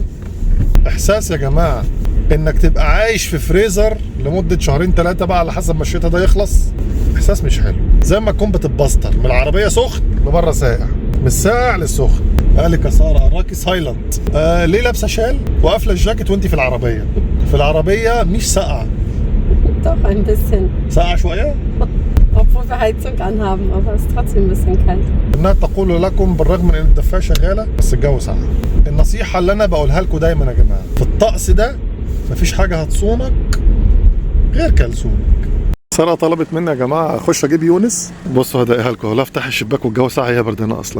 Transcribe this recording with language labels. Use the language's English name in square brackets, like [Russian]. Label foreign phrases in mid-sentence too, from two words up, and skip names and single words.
[Arabic] احساس يا جماعه انك تبقى عايش في فريزر لمده شهرين ثلاثه بقى على حسب ما الشتاء ده يخلص، احساس مش حلو. زي ما تكون بتتبستر من العربيه سخن لبره ساقع، من الساقع للسخن. قالك يا ساره اراكي سايلنت. ليه لابسه شال وقافله الجاكيت وانت في العربيه؟ في العربيه مش ساقعه. [German] Doch ein bisschen. [Arabic] ساقعه شويه؟ [German] Obwohl wir Heizung anhaben, aber es ist trotzdem ein bisschen kalt. [Arabic] انها تقول لكم بالرغم من ان الدفايه شغاله بس الجو ساقع. النصيحه اللي انا بقولها لكم دايما يا جماعه، في الطقس ده مفيش حاجه هتصونك غير كلثومك. ساره طلبت مني يا جماعه اخش اجيب يونس. بصوا هدقيها لكم، لا افتح الشباك والجو ساقع، هي بردانه اصلا.